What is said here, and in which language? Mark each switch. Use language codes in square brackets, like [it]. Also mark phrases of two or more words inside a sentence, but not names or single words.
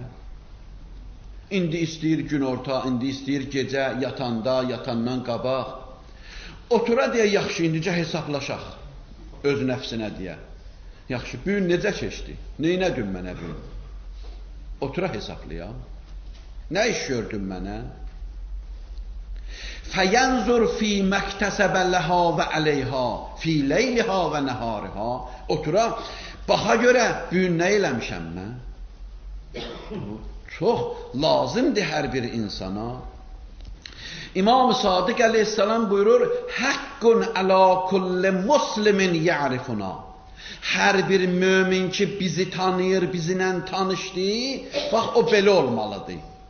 [az] İndi istəyir günorta, indi istəyir gecə, yatanda, yatandan qabaq. Otura deyə, yaxşı, indicə hesablaşaq öz nəfsinə deyə. Yaxşı, bu gün necə keçdi? Neynədün mənə bu gün? Otura hesablayaq. Nə iş gördün mənə? [ar] فَيَنْزُرْ فِي مَكْتَسَبَ لَهَا وَعَلَيْهَا فِي لَيْلِهَا وَنَهَارِهَا. [az] Otura, baxa görə bu gün nə eləmişəm mən? Çox lazımdır hər bir insana. İmam-ı Sadiq əleyhissalam buyurur, [ar] حق على كل مسلم يعرفنا. [az] Hər bir mömin ki bizi tanıyır, bizimlə tanışdı, bax o belə olmalıdır.